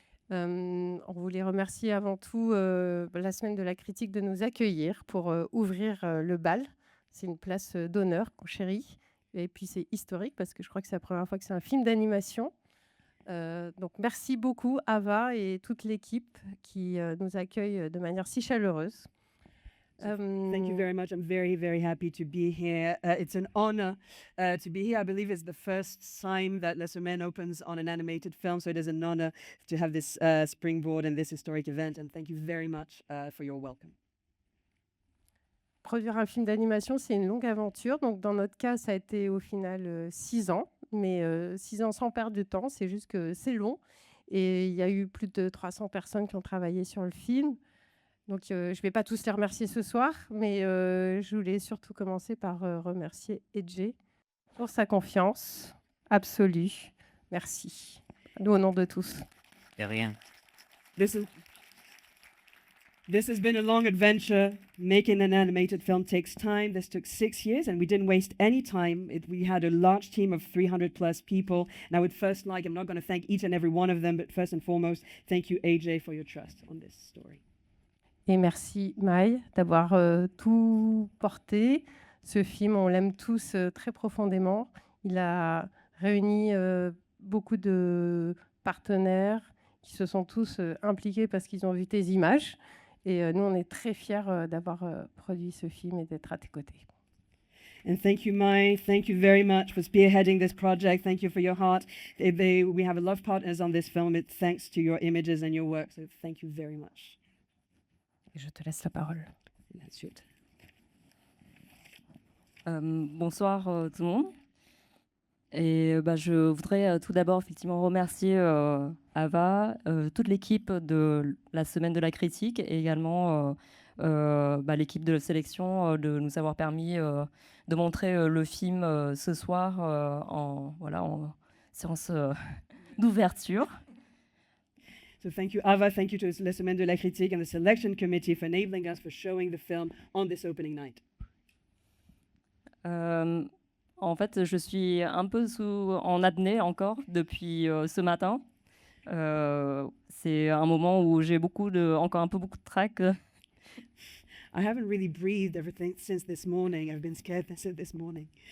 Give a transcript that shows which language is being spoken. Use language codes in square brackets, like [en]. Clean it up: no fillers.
[fr] On voulait remercier avant tout la Semaine de la Critique de nous accueillir pour ouvrir le bal. C'est une place d'honneur qu'on chérit. Et puis, c'est historique parce que je crois que c'est la première fois que c'est un film d'animation. Donc, merci beaucoup, Ava et toute l'équipe qui nous accueille de manière si chaleureuse. [en] Thank you very much. I'm very, very happy to be here. It's an honor to be here. I believe it's the first time that Les Semaines opens on an animated film, so it is an honor to have this springboard and this historic event. And thank you very much for your welcome. [fr] Produire un film d'animation, c'est une longue aventure. Donc, dans notre cas, ça a été au final 6 ans, mais 6 ans sans perdre de temps. C'est juste que c'est long. Et il y a eu plus de 300 personnes qui ont travaillé sur le film. Donc, je ne vais pas tous les remercier ce soir, mais je voulais surtout commencer par remercier AJ pour sa confiance absolue. Merci. Nous, au nom de tous. De rien. [en] This has been a long adventure. Making an animated film takes time. This took 6 years, and we didn't waste any time. We had a large team of 300 plus people. And I would first I'm not going to thank each and every one of them, but first and foremost, thank you, AJ, for your trust on this story. [fr] Et merci, Mai, d'avoir tout porté. Ce film, on l'aime tous très profondément. Il a réuni beaucoup de partenaires qui se sont tous impliqués parce qu'ils ont vu tes images. Et nous, on est très fiers d'avoir produit ce film et d'être à tes côtés. [en] And thank you, Mai. Thank you very much for spearheading this project. Thank you for your heart. We have a lot of partners on this film. It's thanks to your images and your work. So thank you very much. [fr] Et je te laisse la parole. [en] That's it. [fr] Bonsoir tout le monde. Et je voudrais tout d'abord effectivement remercier Ava, toute l'équipe de la Semaine de la Critique et également l'équipe de sélection de nous avoir permis de montrer le film ce soir en séance d'ouverture. [en] So thank you, Ava. Thank you to la Semaine de la Critique and the selection committee for enabling us for showing the film on this opening night. [fr] En fait, je suis un peu en apnée encore depuis ce matin. C'est un moment où j'ai encore un peu beaucoup de trac. [en] I haven't really breathed everything since this morning. I've been scared since this morning.